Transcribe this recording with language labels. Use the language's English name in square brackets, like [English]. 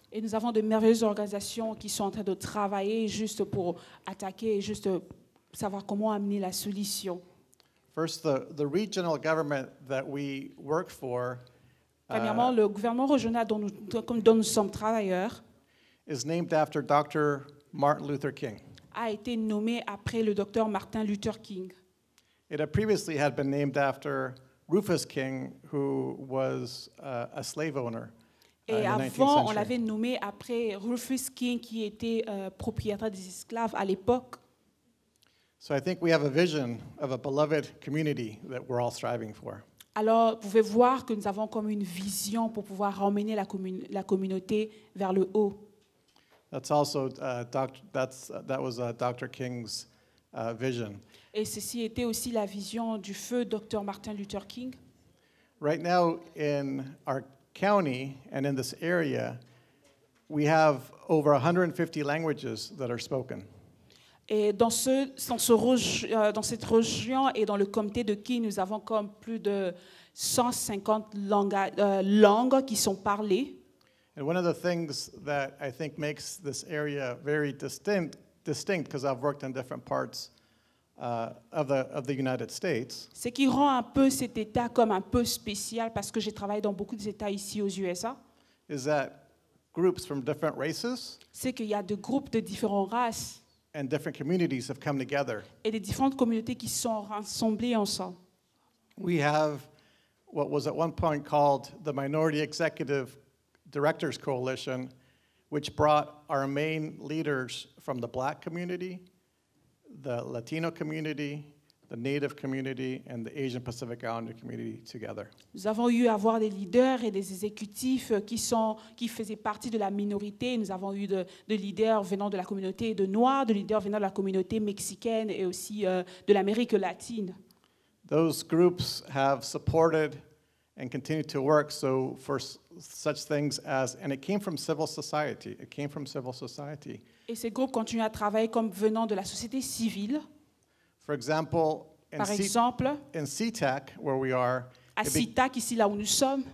[French] Et nous avons de merveilleuses organisations qui sont en train de travailler juste pour attaquer, juste savoir comment amener la solution. [English] First, the regional government that we work for [French] Premièrement, le gouvernement régional dont nous sommes travailleurs [English] is named after Dr. Martin Luther King. [French] a été nommé après le docteur Martin Luther King. [English] It had previously had been named after Rufus King, who was a slave owner. [French] Et [English] in the 19th [French] avant, on [English] century. [French] l'avait nommé après Rufus King, qui était propriétaire des esclaves à l'époque. [English] So I think we have a vision of a beloved community that we're all striving for. [French] Alors, vous pouvez voir que nous avons comme une vision pour pouvoir emmener la communauté vers le haut. [English] That's also that was Dr. King's vision. [French] Et ceci était aussi la vision du feu Dr. Martin Luther King. [English] Right now in our county and in this area, we have over 150 languages that are spoken. [French] Et dans cette région et dans le comté de King, nous avons comme plus de 150 langues qui sont parlées. [English] And one of the things that I think makes this area very distinct, because I've worked in different parts of the United States, [French] Ce qui rend un peu cet État comme un peu spécial, parce que j'ai travaillé dans beaucoup d'États ici aux USA, [English] is that groups from different races [French] c'est qu'il y a des groupes de différentes races [English] and different communities have come together. [French] et des différentes communautés qui sont rassemblées ensemble. [English] We have what was at one point called the Minority Executive Directors Coalition, which brought our main leaders from the Black community, the Latino community, the Native community, and the Asian Pacific Islander community together. [French] Nous avons eu à avoir des leaders et des exécutifs qui faisaient partie de la minorité. Nous avons eu de leaders venant de la communauté de Noirs, de leaders venant de la communauté mexicaine et aussi de l'Amérique latine. [English] Those groups have supported and continue to work for such things as, and it came from civil society. It came from civil society. [French] Et ces groupes continuent à travailler comme venant de la société civile. [English] For example, [French] Par exemple, [English] in SeaTac, where we are, [French] à SeaTac, ici là où nous sommes,